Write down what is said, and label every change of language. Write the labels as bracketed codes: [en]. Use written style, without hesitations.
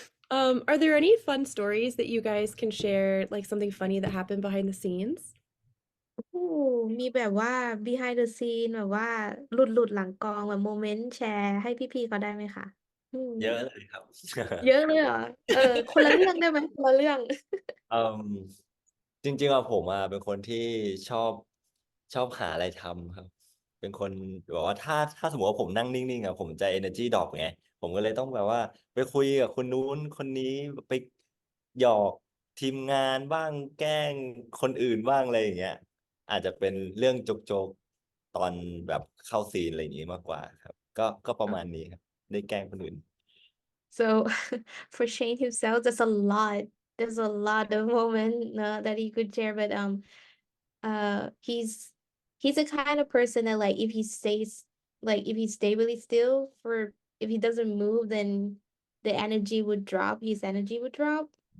[en] Are there any fun stories that you guys can share, like something funny that happened behind the scenes? [th] โอ้มีแบบว่า [en] behind the scene [th] แบบว่าหลุดหลังกองแบบโมเมนต์แชร์ให้พี่ๆเขาได้ไหมคะอืม เยอะเลยครับ เยอะเลยเหรอเออคนละเรื่องได้ไหมคนละเรื่อง เอ่มจริงๆอะผมอะเป็นคนที่ชอบชอบหาอะไรทำครับเป็นคนแบบว่าถ้าสมมติว่าผมนั่งนิ่งๆอะผมจะ [en] energy drop [th] ไงผมก็เลยต้องแบบว่าไปคุยกับคนนู้นคนนี้ไปหยอกทีมงานบ้างแกล้งคนอื่นบ้างอะไรอย่างเงี้ยอาจจะเป็นเรื่องโจ๊กๆตอนแบบเข้าซีนอะไรอย่างงี้มากกว่าครับก็ประมาณนี้ครับได้แกล้งคนอื่น [en] so for Shane himself there's a lot of moment that he could share but he's the kind of person that like if he stay really still for if he doesn't move then the energy would drop his energy would drop.